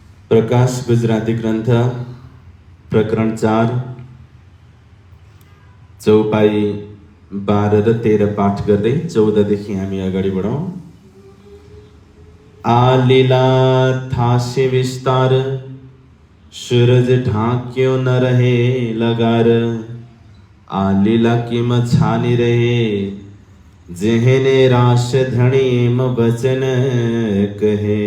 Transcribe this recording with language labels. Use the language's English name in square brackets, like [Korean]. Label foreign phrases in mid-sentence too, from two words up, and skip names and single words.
[Nepali] प्रकाश गुजराती ग्रन्थ प्रकरण 4 चौपाई 12 र 13 पाठ गर्दै 14 देखि हामी अगाडि बढौँ। [Gujarati] આ લીલા થાસે વિસ્તાર, સૂરજ ઢાક્યો ન રહે લગાર। આ લીલા કી છાની રહે, જેહને રાસ ધણી મ વચન કહે।